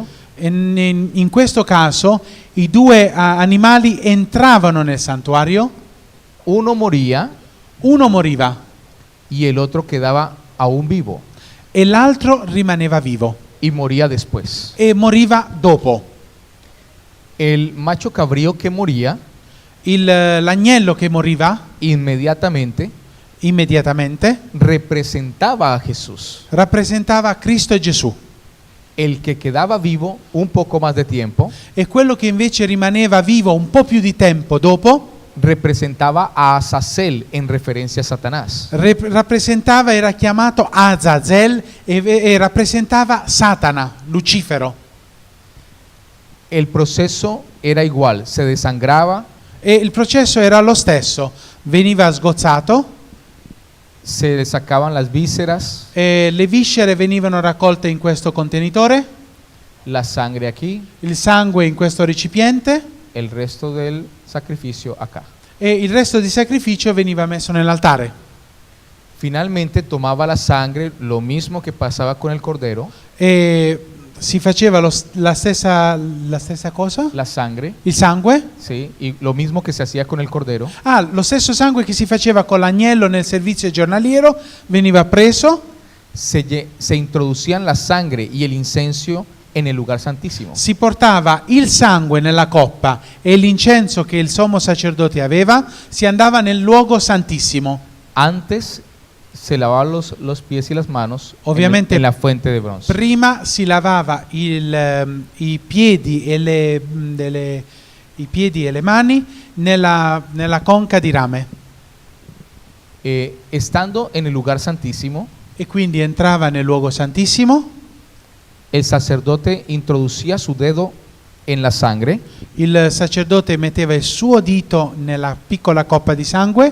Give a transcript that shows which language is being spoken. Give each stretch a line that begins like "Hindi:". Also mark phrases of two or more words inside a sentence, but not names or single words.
Italian: In questo caso i 2 animali entravano nel santuario,
Spanish: uno moría
Italian: uno moriva
Spanish: y el otro quedaba aún vivo
Italian: e l'altro rimaneva vivo
Spanish: y moría después.
Italian: e moriva dopo.
Spanish: El macho cabrío que moría
Italian: L'agnello che moriva
Spanish: inmediatamente
Italian: immediatamente
Spanish: representaba a Jesús.
Italian: rappresentava Cristo e Gesù,
Spanish: El que quedaba vivo un poco más de tiempo
Italian: e quello che invece rimaneva vivo un po' più di tempo dopo
Spanish: representaba a Azazel en referencia a Satanás.
Italian: rappresentava, era chiamato Azazel e rappresentava Satana, Lucifero.
Spanish: El proceso era igual, se desangraba,
Italian: E il processo era lo stesso, veniva sgozzato,
Spanish: se le sacaban las vísceras,
Italian: e le viscere venivano raccolte in questo contenitore,
Spanish: la sangre aquí,
Italian: il sangue in questo recipiente
Spanish: el resto del sacrificio acá.
Italian: e il resto di sacrificio veniva messo nell'altare.
Spanish: Finalmente tomaba la sangre, lo mismo que pasaba con el cordero,
Italian: E si faceva la stessa cosa,
Spanish: la sangre,
Italian: il sangue.
Spanish: sí, y lo mismo que se hacía con el cordero,
Italian: Lo stesso sangue che si faceva con l'agnello nel servizio giornaliero veniva preso,
Spanish: se introducían la sangre y el incenso en el lugar santísimo.
Italian: si portava il sangue nella coppa e l'incenso che il sommo sacerdote aveva, si andava nel luogo santissimo.
Spanish: Antes se lavaban los pies y las manos
Italian: Obviamente,
Spanish: en la fuente de bronce.
Italian: Prima si lavava i piedi e le mani nella conca di rame,
Spanish: Estando en el lugar santísimo,
Italian: e quindi entrava nel luogo santissimo,
Spanish: el sacerdote introducía su dedo en la sangre,
Italian: il sacerdote metteva il suo dito nella piccola coppa di sangue,